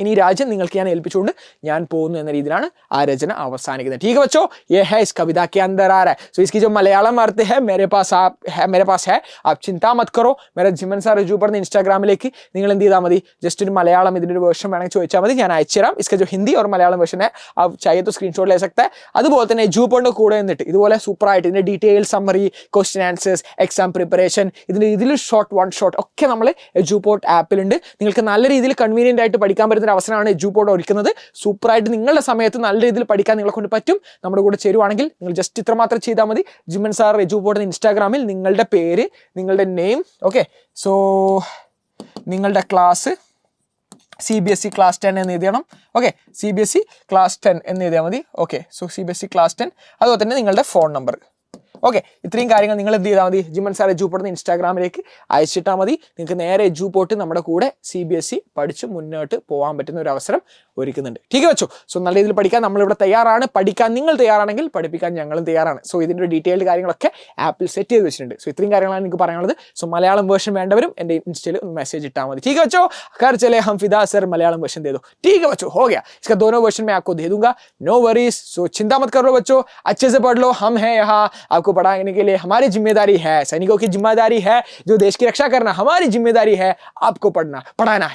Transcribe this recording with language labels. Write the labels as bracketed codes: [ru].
[ml] ഇനി രാജ്യം നിങ്ങൾക്ക് ഞാൻ ഏൽപ്പിച്ചുകൊണ്ട് ഞാൻ പോകുന്നു എന്ന രീതിയിലാണ് ആ രചന അവസാനിക്കുന്നത്. [hi] ठीक है बच्चों, ये है इस कविता के अंदर आ रहा है. सो इसकी जो मलयालम अर्थ है मेरे पास है. आप चिंता मत करो. [ml] मेरा ജിമൻ സാർ റിജു പറഞ്ഞ ഇൻസ്റ്റാഗ്രാമിലേക്ക് നിങ്ങൾ എന്ത് ചെയ്താൽ മതി, ജസ്റ്റ് ഒരു മലയാളം ഇതിൻ്റെ ഒരു വേർഷൻ വേണമെങ്കിൽ ചോദിച്ചാൽ മതി, ഞാൻ അയച്ചുതരാം. [hi] इसका जो हिंदी और मलयालम वेर्शन है आप चाहिए तो स्क्रीनशॉट ले सकते हैं. [ml] അതുപോലെ തന്നെ ജൂപോണിൻ്റെ കൂടെ നിന്നിട്ട് ഇതുപോലെ സൂപ്പറായിട്ട് ഇതിൻ്റെ detail summary, question answers, exam preparation, ഇതിൽ വൺ ഷോട്ട് ഒക്കെ നമ്മൾ ജൂപോർട്ട് ആപ്പിലുണ്ട്. നിങ്ങൾക്ക് നല്ല രീതിയിൽ കൺവീനിയൻ്റ് ആയിട്ട് പഠിക്കാൻ പറ്റുന്ന ഒരു അവസരമാണ് എജുപോർട്ട് ഒരുക്കുന്നത്. സൂപ്പറായിട്ട് നിങ്ങളുടെ സമയത്ത് നല്ല രീതിയിൽ പഠിക്കാൻ നിങ്ങളെ കൊണ്ട് പറ്റും. നമ്മുടെ കൂടെ ചേരുവാണെങ്കിൽ നിങ്ങൾ ജസ്റ്റ് ഇത്ര മാത്രം ചെയ്താൽ മതി. ജിമൻ സാർ എജുപോർട്ട് ഇൻസ്റ്റാഗ്രാമിൽ നിങ്ങളുടെ പേര്, നിങ്ങളുടെ നെയിം, ഓക്കെ, സോ നിങ്ങളുടെ ക്ലാസ് CBSE ക്ലാസ് 10 എന്ന് എഴുതണം. ഓക്കെ, CBSE ക്ലാസ് 10 എന്ന് എഴുതിയാൽ മതി. ഓക്കെ, സോ CBSE ക്ലാസ് 10, അതുപോലെ തന്നെ നിങ്ങളുടെ ഫോൺ നമ്പർ. ഓക്കെ, ഇത്രയും കാര്യങ്ങൾ നിങ്ങൾ എന്ത് ചെയ്താൽ മതി, ജിമൻ സാർ എജുപോർട്ട് ഇൻസ്റ്റാഗ്രാമിലേക്ക് അയച്ചിട്ടാൽ മതി. നിങ്ങൾക്ക് നേരെ എജുപോർട്ട് നമ്മുടെ കൂടെ CBSE പഠിച്ച് മുന്നോട്ട് പോകാൻ പറ്റുന്ന ഒരു അവസരം ഒരുക്കുന്നുണ്ട്. [hi] ठीक है बच्चों, [ml] സോ നല്ല രീതിയിൽ പഠിക്കാൻ നമ്മളിവിടെ തയ്യാറാണ്. പഠിക്കാൻ നിങ്ങൾ തയ്യാറാണെങ്കിൽ പഠിപ്പിക്കാൻ ഞങ്ങളും തയ്യാറാണ്. സോ ഇതിൻ്റെ ഒരു ഡീറ്റെയിൽഡ് കാര്യങ്ങളൊക്കെ ആപ്പിൽ സെറ്റ് ചെയ്ത് വെച്ചിട്ടുണ്ട്. സോ ഇത്രയും കാര്യങ്ങളാണ് എനിക്ക് പറയാനുള്ളത്. സോ മലയാളം വേർഷൻ വേണ്ടവരും എൻ്റെ ഇൻസ്റ്റയിൽ ഒന്ന് മെസ്സേജ് ഇട്ടാൽ മതി. [hi] ठीक है बच्चों, कर चले हम फिदा सर मलयालम वर्जन दे दो. ठीक है बच्चों, हो गया. इसका दोनों वर्जन मैं आपको दे दूंगा, [en] No worries. [hi] सो चिंता मत करो बच्चों, अच्छे से पढ़ लो. हम हैं यहाँ आपको पढ़ाने के लिए, हमारी जिम्मेदारी है, सैनिकों की जिम्मेदारी है जो देश की रक्षा करना, हमारी जिम्मेदारी है आपको पढ़ाना.